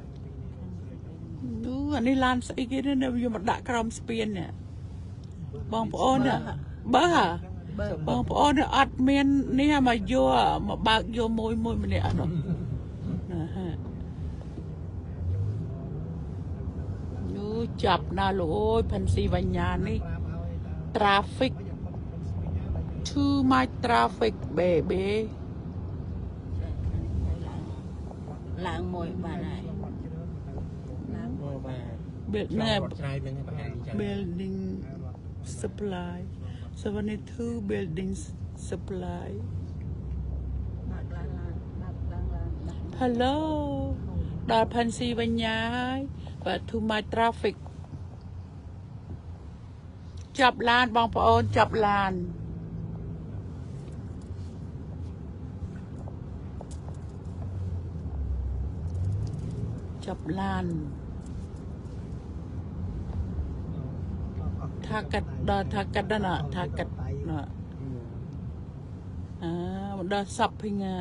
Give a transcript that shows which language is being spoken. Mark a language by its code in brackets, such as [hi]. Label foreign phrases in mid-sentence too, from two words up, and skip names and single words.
[km] អានេះឡានស្អីគេនេះយកមកដាក់ក្រោមស្ពាននេះបងប្អូនបើបងប្អូនអត់មាននេះមកយកមកបើកយកមួយម្នាក់អត់នោះ ចាប់ណាលោកអើយផាន់ស៊ីវ៉ាញ៉ានេះ [en] traffic too much traffic baby [km] ឡើងមួយបានហើយ [en] building supply 72 building supply [km] hello ដល់ផាន់ស៊ីវ៉ាញ៉ាហើយ [en] but too much traffic [km] ចាប់ឡានបងប្អូនចាប់ឡានចាប់ឡាន ថាកាត់ដល់ថាកាត់ណាថាកាត់ណាដល់ shopping